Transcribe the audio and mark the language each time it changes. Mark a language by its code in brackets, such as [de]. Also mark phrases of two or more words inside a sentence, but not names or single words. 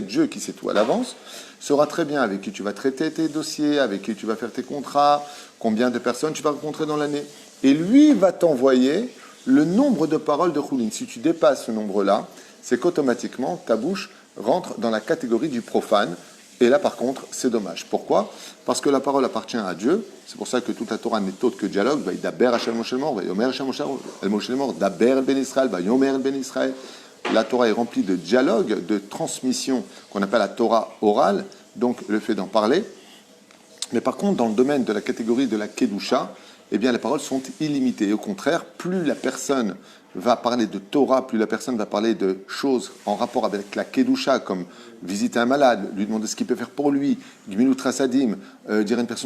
[fr] Dieu, qui sait tout à l'avance, saura très bien avec qui tu vas traiter tes dossiers, avec qui tu vas faire tes contrats, combien de personnes tu vas rencontrer dans l'année. Et lui va t'envoyer le nombre de paroles de choulin. Si tu dépasses ce nombre-là, c'est qu'automatiquement, ta bouche rentre dans la catégorie du profane. Et là, par contre, c'est dommage. Pourquoi? Parce que la parole appartient à Dieu. C'est pour ça que toute la Torah n'est autre que dialogue. [he] דבר השם משה לאמר, יאמר השם משה לאמר, דבר אל בן ישראל, יאמר אל בן ישראל. [fr] La Torah est remplie de dialogue, de transmission, qu'on appelle la Torah orale, donc le fait d'en parler. Mais par contre, dans le domaine de la catégorie de la Kedusha, eh bien, les paroles sont illimitées. Et au contraire, plus la personne va parler de Torah, plus la personne va parler de choses en rapport avec la Kedusha, comme visiter un malade, lui demander ce qu'il peut faire pour lui, [he] גמילות חסדים, [fr] dire à une personne,